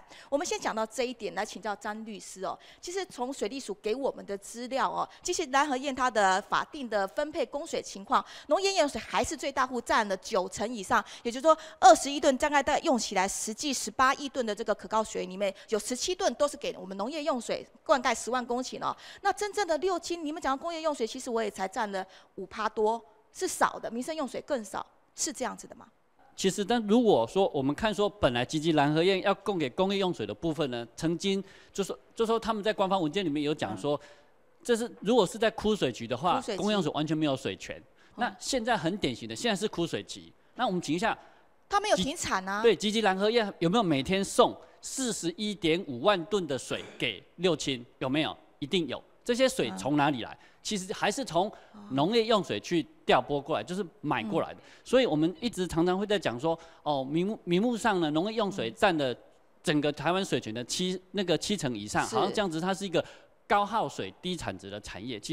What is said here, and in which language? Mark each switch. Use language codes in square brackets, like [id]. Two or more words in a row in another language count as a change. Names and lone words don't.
[zh] 我們先講到這一點，來請教張律師其實從水利署給我們的資料其實藍河堰它的法定的分配供水情況，農業用水還是最大戶佔了90%以上，也就是說20億噸大概用起來，實際18億噸的這個可靠水裡面有17噸都是給我們農業用水，灌溉10萬公頃那真正的六輕，你們講的工業用水，其實我也才佔了5%多，是少的，民生用水更少，是這樣子的嗎？其實，但如果說我們看說，本來集集藍河堰要供給工業用水的部分呢，曾經就說他們在官方文件裡面有講說，這是如果是在枯水期的話，工業用水完全沒有水權。那現在很典型的，現在是枯水期。那我們請一下，他沒有停產啊？對，集集藍河堰有沒有每天送41.5萬噸的水給六輕？有沒有？一定有。這些水從哪裡來？其實還是從農業用水去調撥過來，就是買過來的。所以我們一直常常會在講說，名目上呢，農業用水佔了整個台灣水權的70%以上，好像這樣子，它是一個高耗水、低產值的產業。